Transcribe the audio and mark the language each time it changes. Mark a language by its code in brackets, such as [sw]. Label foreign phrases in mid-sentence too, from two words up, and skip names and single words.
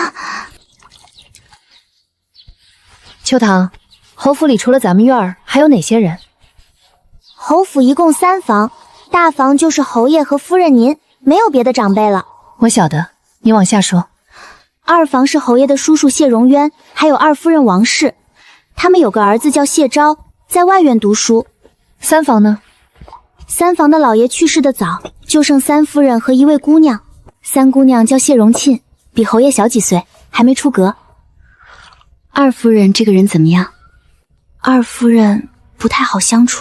[zh] 秋堂，侯府里除了咱们院儿，还有哪些人？侯府一共3房，大房就是侯爺和夫人您，沒有別的長輩了。我曉得，你往下說。 2房是侯爺的叔叔謝榮淵，還有2夫人王氏，他們有個兒子叫謝昭，在外院讀書。 3房呢？3房的老爺去世的早，就剩3夫人和一位姑娘。3姑娘叫謝榮沁，比侯爺小幾歲，還沒出閣。2夫人這個人怎麼樣？2夫人不太好相處。